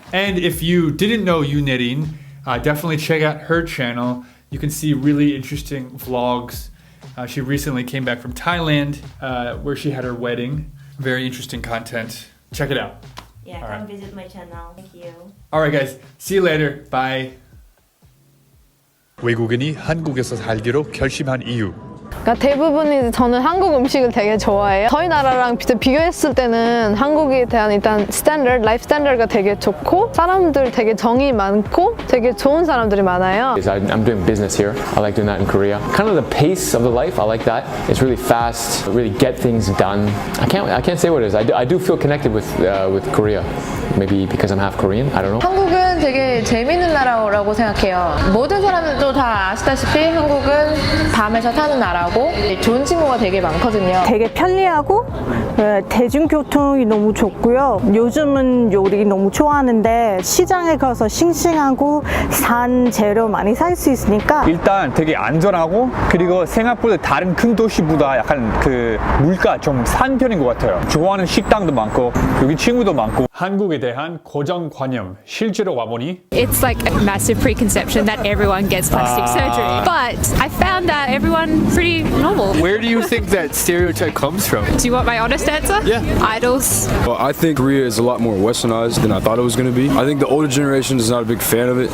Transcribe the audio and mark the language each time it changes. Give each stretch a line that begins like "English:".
English: And if you didn't know Yunerin, definitely check out her channel. You can see really interesting vlogs. She recently came back from Thailand where she had her wedding. Very interesting content. Check it out. Yeah, come visit my channel. Thank you. Alright guys, see you later. Bye.
Korean: 외국인이 한국에서 살기로 결심한 이유. 그러니까 대부분이 저는 한국 음식을 되게 좋아해요. 저희 나라랑 비교했을 때는 한국에 대한 일단 라이프 스탠더드가 되게 좋고 사람들 되게 정이 많고 되게 좋은 사람들이 많아요.
English: I'm doing business here. I like doing that in Korea. Kind of the pace of the life, I like that. It's really fast, really get things done. I can't say what it is. I do feel connected with Korea. Maybe because I'm half Korean. I don't know.
Korean: 한국은 되게 재밌는 나라라고 생각해요. 모든 사람들도 다 아시다시피 한국은 밤에서 타는 나라고 좋은 친구가 되게 많거든요. 되게 편리하고 대중교통이 너무 좋고요. 요즘은 요리 너무 좋아하는데 시장에 가서 싱싱하고 산 재료 많이 살 수 있으니까 일단 되게 안전하고 그리고 생각보다 다른 큰 도시보다 약간 그 물가 좀 싼 편인 것 같아요. 좋아하는 식당도 많고 여기 친구도 많고. 한국에 대한 고정관념 실제로 와보니
English: It's like a massive preconception that everyone gets plastic surgery, but I found that everyone pretty normal. Where do you think that stereotype comes from? Do you want my honest answer? Yeah. Idols. Well, I think Korea is a lot more westernized than I thought it was going to be. I think the older generation is not a big fan of it.